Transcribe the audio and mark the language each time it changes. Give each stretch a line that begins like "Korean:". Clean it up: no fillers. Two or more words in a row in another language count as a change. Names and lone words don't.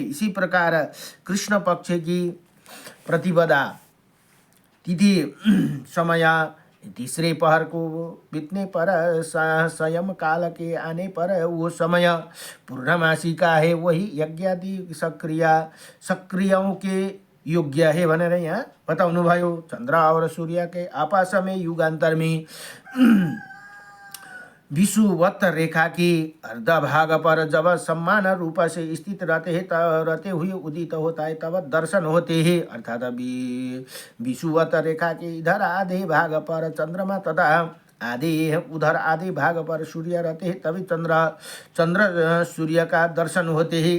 Hindi: इसी प्रकार कृष्ण पक्ष की प्रतिपदा तिथि समय तीसरे पहर को बीतने पर स्वयं काल के आने पर वो समय पूर्णमासी का है। वही यज्ञादि सक्रियाओं के योग्य है
Nepali: भनेर यहाँ बताउनु भयो।
Hindi: चंद्र और सूर्य के आपस में युगांतर में विषुवत रेखा की अर्ध भाग पर जब सम्मान रूप से स्थित रहते हुए उदित होता है तब दर्शन होते हैं। अर्थात विषुवत रेखा के इधर आधे भाग पर चंद्रमा तथा आधे उधर आधे भाग पर सूर्य रहते हैं, तभी चंद्र सूर्य का दर्शन होते हैं।